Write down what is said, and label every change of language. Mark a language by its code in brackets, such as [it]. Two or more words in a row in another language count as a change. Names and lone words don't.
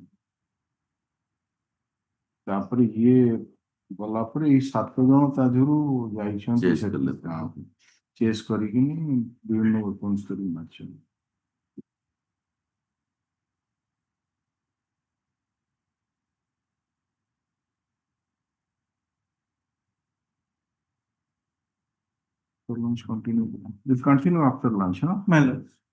[or] ତାପରେ ଇଏ ଗଲା ପରେ ଏଇ 7 ଜଣ ତା ଦେହରୁ ଯାଇଛନ୍ତି ଚେସ୍ କରିକିନି ବିଭିନ୍ନ ୱେପନ୍ସ ଧରି ମାରିଛନ୍ତି। [en] Lunch continue. We'll continue after lunch, huh? my lord.